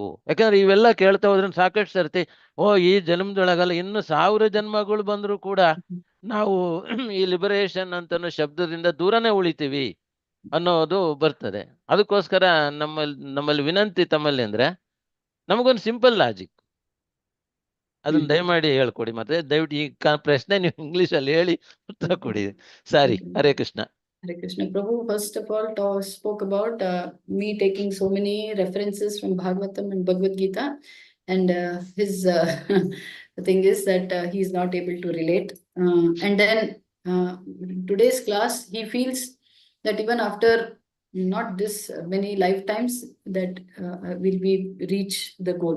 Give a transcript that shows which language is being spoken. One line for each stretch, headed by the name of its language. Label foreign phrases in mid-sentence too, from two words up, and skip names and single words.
Kannada: ಯಾಕಂದ್ರೆ ಇವೆಲ್ಲ ಕೇಳ್ತಾ ಹೋದ್ರೆ ಸಾಕಷ್ಟು ಸರ್ತಿ ಈ ಜನ್ಮದೊಳಗಲ್ಲ, ಇನ್ನು 1000 ಜನ್ಮಗಳು ಬಂದರೂ ಕೂಡ ನಾವು ಈ ಲಿಬರೇಷನ್ ಅಂತ ಶಬ್ದದಿಂದ ದೂರನೇ ಉಳಿತೀವಿ ಅನ್ನೋದು ಬರ್ತದೆ. ಅದಕ್ಕೋಸ್ಕರ ನಮ್ಮಲ್ಲಿ ವಿನಂತಿ ತಮ್ಮಲ್ಲಿ ಅಂದ್ರೆ, ನಮಗೊಂದು
English: simple logic
Kannada: ಅದನ್ನ ದಯಮಾಡಿ ಹೇಳ್ಕೊಡಿ. ಮತ್ತೆ ದಯವಿಟ್ಟು ಈ ಪ್ರಶ್ನೆ ನೀವು ಇಂಗ್ಲಿಷ್ ಅಲ್ಲಿ ಹೇಳಿ ಉತ್ತರ ಕೊಡಿ. ಸಾರಿ. ಹರೇ ಕೃಷ್ಣ.
English: Hare Krishna. Prabhu, first of all, spoke about me taking so many references from Bhagavatam and Bhagavad Gita, and his the thing is that he is not able to relate. And then today's class, he feels that even after not this many lifetimes, that will we reach the goal.